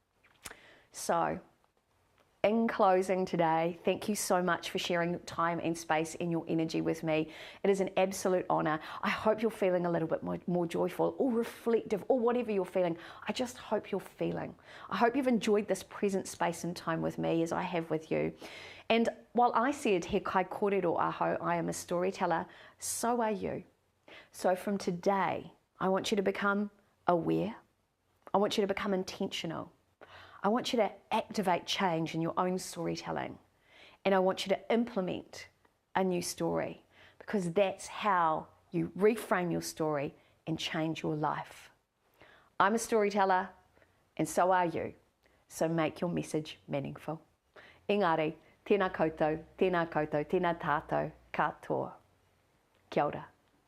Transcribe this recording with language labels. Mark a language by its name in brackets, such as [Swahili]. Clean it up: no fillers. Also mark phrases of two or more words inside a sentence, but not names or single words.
[English] So, in closing today, thank you so much for sharing time and space and your energy with me. It is an absolute honour. I hope you're feeling a little bit more joyful or reflective or whatever you're feeling. I just hope you're feeling. I hope you've enjoyed this present space and time with me as I have with you. And while I said, [Māori] he kai kōrero aho, [English] I am a storyteller, so are you. So from today, I want you to become aware. I want you to become intentional. I want you to activate change in your own storytelling. And I want you to implement a new story, because that's how you reframe your story and change your life. I'm a storyteller, and so are you. So make your message meaningful. [Māori] Engari, tēnā koutou, tēnā koutou, tēnā tātou, katoa. Kia ora.